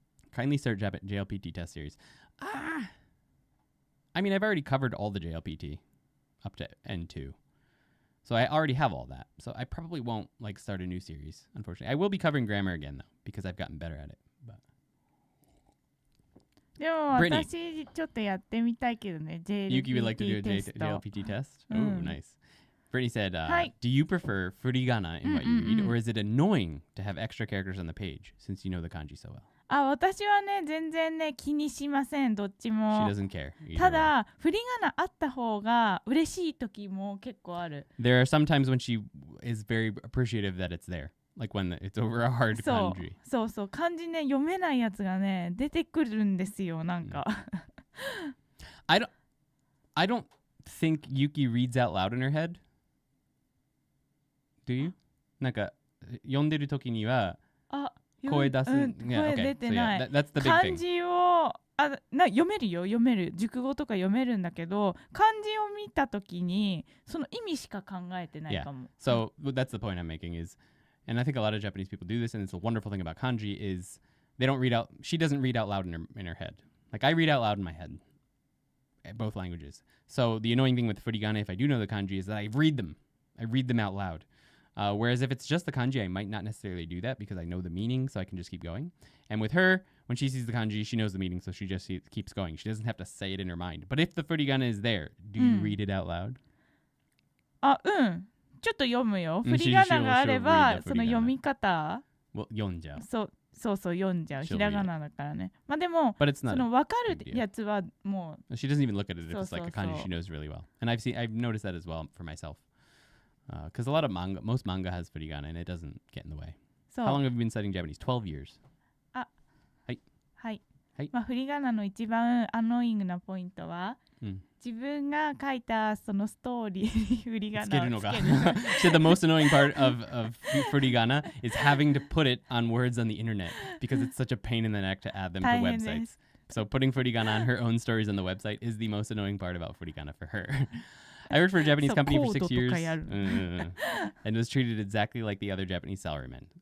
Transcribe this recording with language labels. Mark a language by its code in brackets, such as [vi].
[en] Kindly start JLPT test series. I mean, I've already covered all the JLPT up to N2. So I already have all that. So I probably won't like start a new series, unfortunately. I will be covering grammar again, though, because I've gotten better at it. But [ja] でも私ちょっとやってみたいけどね。 [en] Yuki would like to do a JLPT test? Oh, nice. Brittany said, do you prefer furigana in what you read, or is it annoying to have extra characters on the page since you know the kanji so well? [ja] 私はね全然ね気にしませんどっちも [en] She doesn't care. [ja] ただ振り仮名あった方が嬉しい時も結構ある [en] There are some times when she is very appreciative that it's there, like when it's over a hard kanji. [ja] そう漢字ね読めないやつがね出てくるんですよなんか [en] I don't think Yuki reads out loud in her head. Do you? [ja] なんか読んでる時には声出す。声出てない。 [en] That's the big thing. [ja] 漢字を読めるよ読める熟語とか読めるんだけど漢字を見た時にその意味しか考えてないかも。 [en] So that's the point I'm making is, and I think a lot of Japanese people do this, and it's a wonderful thing about kanji is they don't read out. She doesn't read out loud in her head. Like I read out loud in my head, both languages. So the annoying thing with furigana, if I do know the kanji, is that I read them. I read them out loud. Whereas if it's just the kanji, I might not necessarily do that because I know the meaning, so I can just keep going. And with her, when she sees the kanji, she knows the meaning, so she just keeps going. She doesn't have to say it in her mind. But if the furigana is there, do you read it out loud? [ja] あ、うん。ちょっと読むよ。振り仮名があれば、その読み方、読んじゃう。そう読んじゃう。ひらがなだからね。まあでも、その分かるやつはもう。 [en] She doesn't even look at it if it's like a kanji she knows really well. And I've noticed that as well for myself. Because a lot of most manga has furigana and it doesn't get in the way. How long have you been studying Japanese? 12 years. [ja] はい。まあ振り仮名の一番アノーイングなポイントは、自分が書いたそのストーリーに振り仮名をつける。 [en] So the most annoying part of furigana is having to put it on words on the internet because it's such a pain in the neck to add them to websites. So putting furigana on her own stories on the website is the most annoying part about furigana for her. I worked for a Japanese company for 6 years and was treated exactly like the other Japanese salarymen.